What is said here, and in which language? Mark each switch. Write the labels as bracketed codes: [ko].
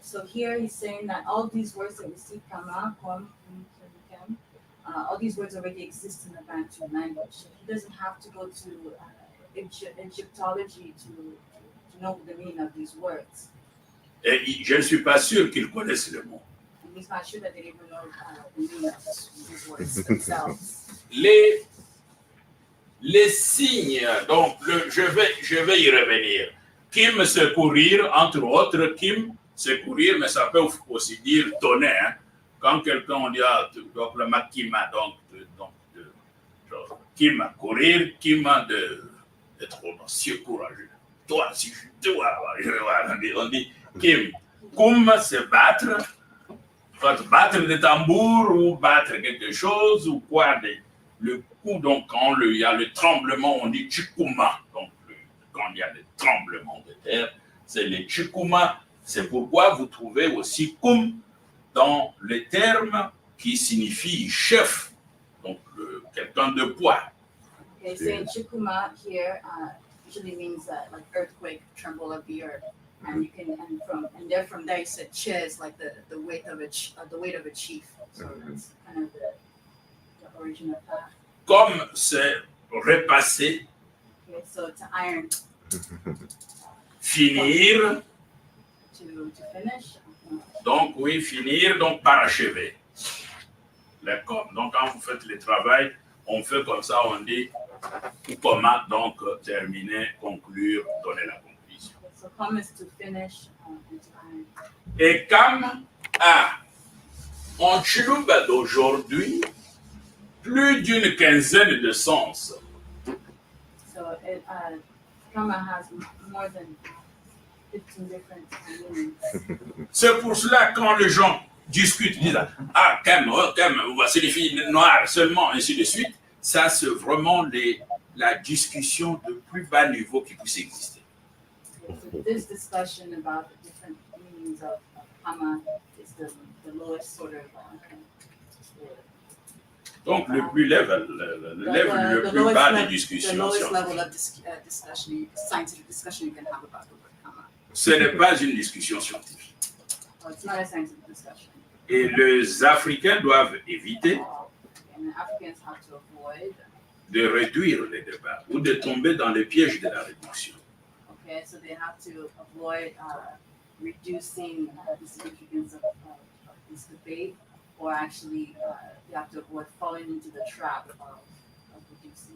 [en] So here he's saying that all these words that we see, kama, kom, kem, all these words already exist in the Bantu language. So he doesn't have to go to Egyptology to know the meaning of these words. [fr] Et je ne suis pas sûr qu'ils connaissent le mot. [en] And he's not sure that they even know the meaning of these words themselves. [fr] Les signes, donc je vais y revenir. Kim, c'est courir, entre autres, Kim, c'est courir, mais ça peut aussi dire tonner. Hein. Quand quelqu'un on dit, donc le makima, donc Kim, courir, Kim, d'être audacieux, courageux. Toi, si je dois, on dit Kim. Kum, c'est battre. Soit battre des tambours ou battre quelque chose ou quoi. Le coup, donc, quand il y a le tremblement, on dit chikuma. Donc, quand il y a des tremblements de terre, c'est le chikuma. C'est pourquoi vous trouvez aussi kum dans le terme qui signifie chef, donc quelqu'un de poids. [en] Okay, saying chikuma here usually means like earthquake, tremble of the earth, and you can and from there you said ches, like the weight of a chief. So that's kind of the origin of that. [fr] Comme c'est repasser. [en] Okay, so to iron. [fr] Finir. [en] To finish. [fr] Donc oui, finir, donc parachever. Donc quand vous faites le travail, on fait comme ça, on dit comment donc terminer, conclure, donner la conclusion. [en] So come is to finish and to iron. [fr] Et kam a en Chiluba d'aujourd'hui plus d'une quinzaine de sens. [en] So kama has more than 15 different meanings. [fr] C'est pour cela quand les gens discutent, disent ah, calme, voici les filles noires seulement, ainsi de suite. Ça, c'est vraiment la discussion de plus bas niveau qui puisse exister. [en] So this discussion about the different meanings of Hama is the lowest sort of. [fr] Donc, le plus level, le plus bas des discussions. [en] The lowest level of discussion, scientific discussion you can have about the word Hama. [fr] Ce n'est pas une discussion scientifique. [en] Oh, it's not a scientific discussion. [fr] Et les Africains doivent éviter [en] And Africans have to avoid [fr] de réduire les débats ou de tomber dans le piège de la réduction. [en] Okay, so they have to avoid reducing the significance of this debate, or actually they have to avoid falling into the trap of reducing.